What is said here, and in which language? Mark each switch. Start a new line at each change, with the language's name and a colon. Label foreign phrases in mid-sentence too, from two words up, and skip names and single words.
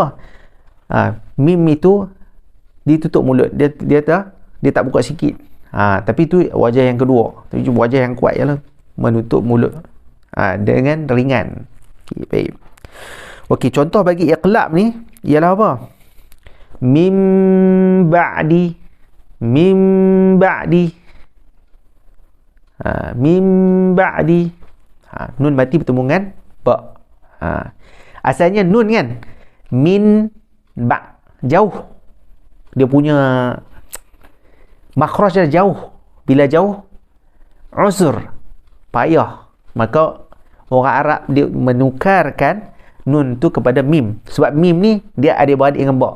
Malay: Mim itu ditutup mulut. Dia tak buka sikit. Tapi itu wajah yang kedua. Tapi wajah yang kuat ialah menutup mulut dengan ringan. Okey, baik. Okey, contoh bagi iqlab ni ialah apa?
Arabic: من بعد. من بعد. من بعد.
Malay: Nun mati bertemu dengan ba. Asalnya nun kan?
Arabic: من ب.
Malay: Jauh. Dia punya makhraj dia jauh. Bila jauh, uzur, payah. Maka orang Arab dia menukarkan nun tu kepada mim. Sebab mim ni dia adik-beradik dengan ba.